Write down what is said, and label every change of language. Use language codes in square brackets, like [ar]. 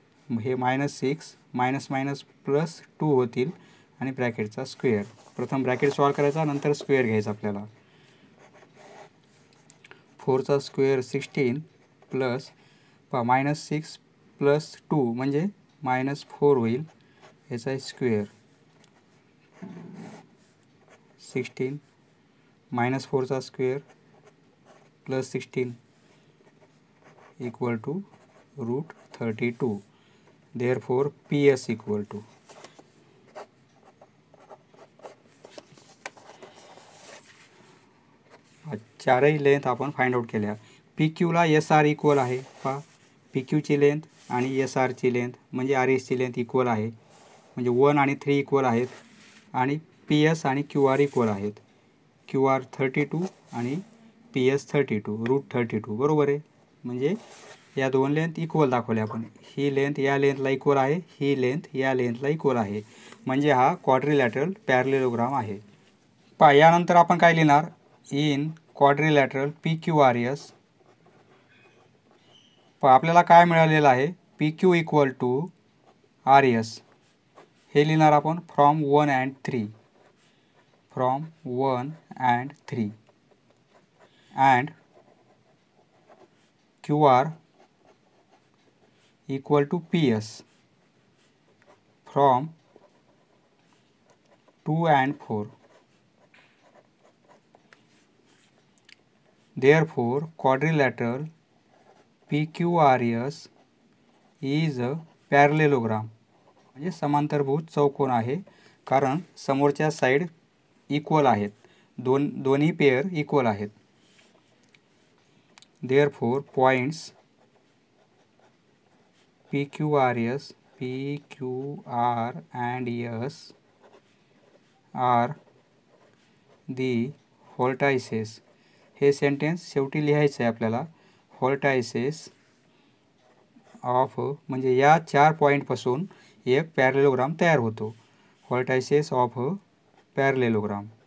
[mr] हे -6 minus minus plus 2 होतील आणि ब्रॅकेटचा स्क्वेअर. प्रथम ब्रॅकेट सॉल्व करायचा, नंतर स्क्वेअर घ्यायचा आपल्याला. 4चा स्क्वेअर 16 प्लस -6 प्लस 2 म्हणजे -4 होईल, याचा square. 16 -4चा square plus 16 equal to √32. [en] Therefore [mr] PS equal to चारही लेंथ आपण फाइंड आउट केल्या. PQ ला SR इक्वल आहे. पहा PQ ची लेंथ आणि SR ची लेंथ म्हणजे RS ची लेंथ इक्वल आहे, म्हणजे 1 आणि 3 इक्वल आहेत. आणि PS आणि QR इक्वल आहेत. QR 32 आणि PS 32 √32 बरोबर आहे. म्हणजे या दोन लेंथ इक्वल दाखवल्या आपण. ही लेंथ या लेंथला इक्वल आहे, ही लेंथ या लेंथला इक्वल आहे, म्हणजे हा क्वाड्रिलॅटरल पॅरलेलोग्राम आहे. पहा यानंतर आपण काय लिहिणार, [en] in quadrilateral [mr] PQRS. पहा आपल्याला काय मिळालेलं आहे, PQ इक्वल टू RS. हे लिहिणार आपण [en] From 1 and 3, from 1 and 3 and QR equal to PS from 2 and 4. Therefore quadrilateral PQRS is a parallelogram. [mr] म्हणजे समांतरभुज चौकोन आहे, कारण समोरच्या साइड इक्वल आहेत, दोन्ही पेअर इक्वल आहेत. [en] Therefore points PQRS, PQR and S are the vertices. [mr] हे सेंटेन्स शेवटी लिहायचं आहे आपल्याला. व्हर्टायसेस ऑफ म्हणजे या 4 पॉईंटपासून एक पॅरलेलोग्राम तयार होतो. Vertices of parallelogram.